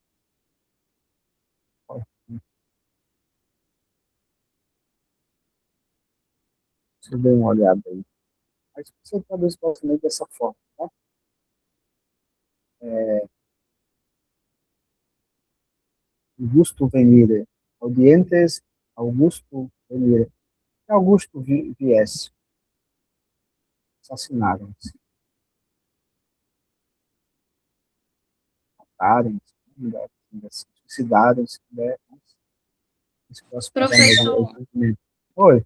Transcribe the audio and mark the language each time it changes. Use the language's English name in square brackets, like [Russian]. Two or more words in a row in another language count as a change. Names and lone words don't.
[Portuguese] Você dê uma olhada aí. Mas você traduz basicamente dessa forma. Tá? Augusto venire. [Latin] Audientes Augusto venire. [Portuguese] Augusto viesse. Assassinaram-se. Mataram-se. Suicidaram-se. Né? Professor, Oi.